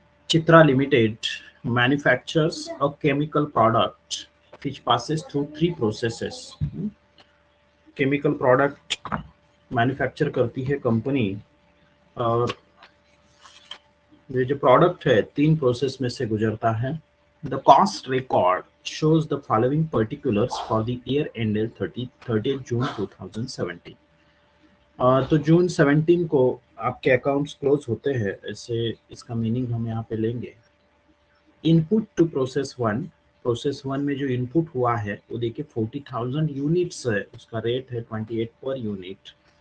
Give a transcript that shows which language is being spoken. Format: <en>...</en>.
<en>Chitra limited manufactures a chemical product which passes through 3 processes.</en> <hi>Chemical product manufacture करती है company, और ये जो प्रोडक्ट है 3 प्रोसेस में से गुजरता है.</hi> <en>The cost record shows the following particulars for the year ended 30th June 2017.</en> <hi>तो जून 17 को आपके अकाउंट्स क्लोज होते हैं, ऐसे इसका मीनिंग हम यहाँ पे लेंगे.</hi> <en>input to process one</en> <hi>में जो इनपुट हुआ है वो देखिए 40,000 यूनिट्स है, उसका रेट है 28 पर यूनिट.</hi>